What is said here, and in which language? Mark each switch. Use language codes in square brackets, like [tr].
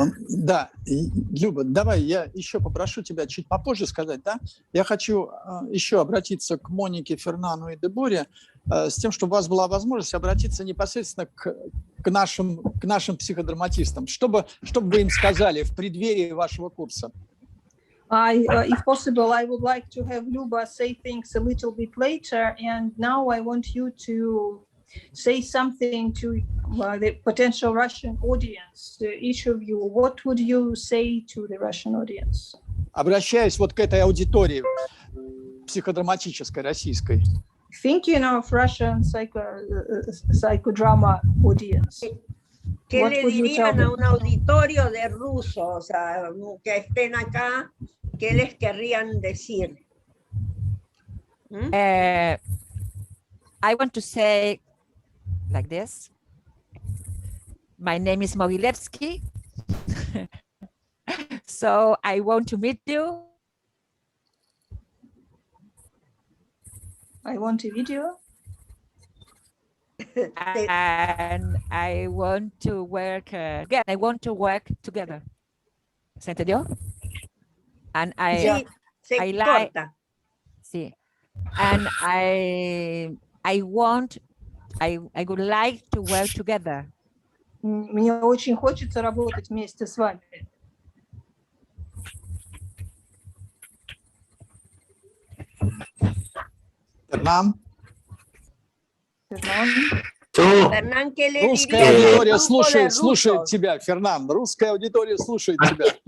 [ru] Да, Люба, давай я еще попрошу тебя чуть попозже сказать, да? Я хочу еще обратиться к Монике, Фернану и Деборе с тем, чтобы у вас была возможность обратиться непосредственно к нашим психодраматистам. Что бы вы им сказали в преддверии вашего курса? [en] If possible, I would like to have Luba say things a little bit later, and now I want you to say something to the potential Russian audience. Each of you, what would you say to the Russian audience? [ru] Обращаясь вот к этой аудитории психодраматической, российской. [en] Thinking of Russian psychodrama audience. [es] ¿Qué le dirían a un auditorio de rusos que estén acá? ¿Qué les querrían decir? [en] I want to say like this. My name is Mogilevski. So I want to meet you. I want a video. And I want to work again. I want to work together. [es] ¿Se entendió? [en] And I like. [es] Sí. [en] And I would like to work together. [ru] Мне очень хочется работать вместе с вами. Фернан? [es] Фернан, ¿qué le [ru] русская аудитория слушает тебя, Фернан. Русская аудитория слушает тебя.